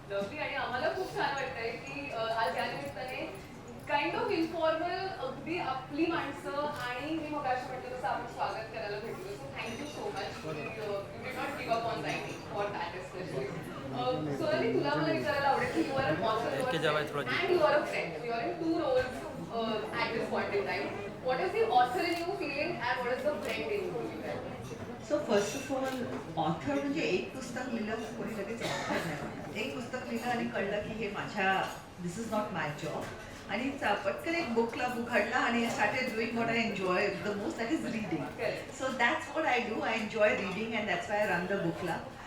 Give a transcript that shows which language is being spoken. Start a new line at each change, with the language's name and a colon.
English: lovely
Marathi: आणि आम्हाला खूप छान वाटतंय की आज या निमित्ताने
English: kind of informal
Marathi: अगदी आपली माणसं आणि मी मग अशी म्हटलं तसं आपण स्वागत करायला भेटलो
English: so thank you so much you did not give up on writing for that especially
Marathi: Sonali तुला मला विचारायला आवडेल की
English: You are an author and you are a friend you are in 2 roles at this point in time. What is the author in you feeling and what is the friend in you? So first of all author
Marathi: म्हणजे एक पुस्तक लिहिलं कोणी लगेच author नाही म्हणत एक पुस्तक लिहिलं आणि कळलं की हे माझ्या
English: this is not my job
Marathi: आणि पटकन एक बुक हाडला
English: आणि started doing what I enjoy the most that is reading so that's what I do I enjoy reading and that's why I run the बुकला